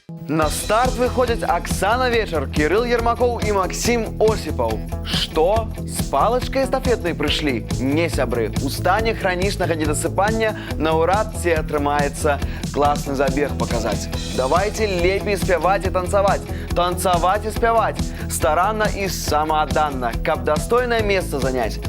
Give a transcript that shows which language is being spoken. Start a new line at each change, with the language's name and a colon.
Russian: На старт выходят Оксана Вечер, Кирилл Ермаков и Максим Осипов. Что? С палочкой эстафетной пришли?
Belarusian: Не, сябры. У стане хронічнага недосыпання наўрад ці атрымаецца
Russian: классный забег показать. Давайте
Belarusian: лепей спяваць
Russian: и танцевать. Танцевать и
Belarusian: спяваць.
Russian: Старанно и самоотданно,
Belarusian: каб
Russian: достойное место занять.